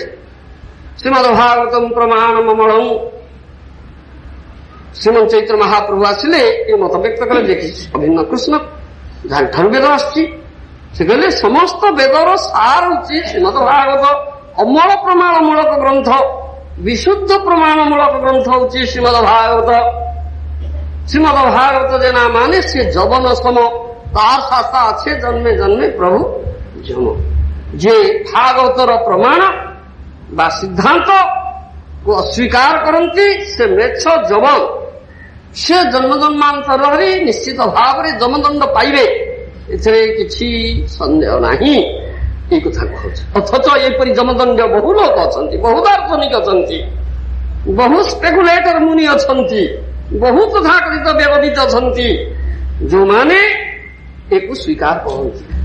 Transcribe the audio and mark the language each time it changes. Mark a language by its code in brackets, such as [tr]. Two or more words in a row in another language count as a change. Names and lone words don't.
[sa] ଶ୍ରୀମଦ୍ ଭାଗବତଂ ପ୍ରମାଣମମଳଂ, [or] ଶ୍ରୀମଦ୍ ଚୈତ୍ର ମହାପ୍ରଭୁ ଆସିଲେ ଏ ମତ ବ୍ୟକ୍ତ କଲେ ଯେ ଅଭିନ୍ନ କୃଷ୍ଣ ଯାହାଠାରୁ ବେଦ ଆସିଛି। ସେ କହିଲେ ସମସ୍ତ ବେଦର ସାର ହେଉଛି ଶ୍ରୀମଦ୍ ଭାଗବତ, ଅମଳ ପ୍ରମାଣ ମୂଳକ ଗ୍ରନ୍ଥ, ବିଶୁଦ୍ଧ ପ୍ରମାଣ ମୂଳକ ଗ୍ରନ୍ଥ ହେଉଛି ଶ୍ରୀମଦ୍ ଭାଗବତ। [bn] ଶ୍ରୀମଦ୍ ଭାଗବତ যে না মানে সে যবন সম, তার শাস্তা আছে জন্মে জন্মে প্রভু জম। [or] ଯେ ଭାଗବତର ପ୍ରମାଣ ବା ସିଦ୍ଧାନ୍ତ କୁ ଅସ୍ୱୀକାର କରନ୍ତି ସେ ମେଛ ଯବନ, ସେ ଜନ୍ମ ଜନ୍ମାନ୍ତରରେ ନିଶ୍ଚିତ ଭାବରେ ଯମଦଣ୍ଡ ପାଇବେ, ଏଥିରେ କିଛି ସନ୍ଦେହ ନାହିଁ। এই କଥା କହୁଛି। ଅଥଚ ଏପରି ଯମଦଣ୍ଡ ବହୁ ଲୋକ ଅଛନ୍ତି, ବହୁ ଦାର୍ଶନିକ ଅଛନ୍ତି, ବହୁ ସ୍ପେକୁଲେଟର ମୁନି ଅଛନ୍ତି, ବହୁ ତଥାକଥିତ ବେଦବିତ ଅଛନ୍ତି, ଯେଉଁମାନେ ଏକୁ ସ୍ୱୀକାର କରନ୍ତି।